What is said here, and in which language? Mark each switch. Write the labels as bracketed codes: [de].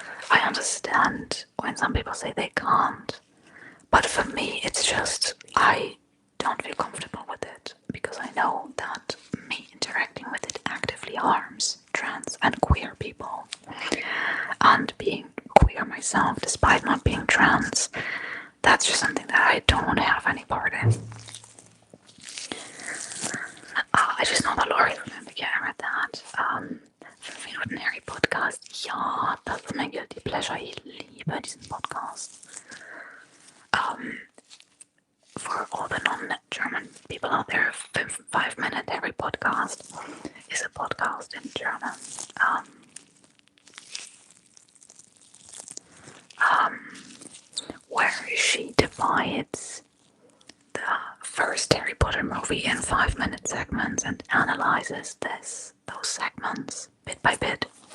[en] I understand when some people say they can't, but for me it's just, I don't feel comfortable with it, because I know that me interacting with it actively harms trans and queer people. And being queer myself, despite not being trans, that's just something that I don't want to have any part in. I just know the lore through them. Yeah, I read that. 5 Minuten Harry Podcast. [de] Ja, das ist mein Guilty Pleasure. Ich liebe diesen Podcast. [en] For all the non-German people out there, 5 Minute Harry Podcast is a podcast in German. Where she divides the first Harry Potter movie in 5-minute segments and analyzes those segments bit by bit.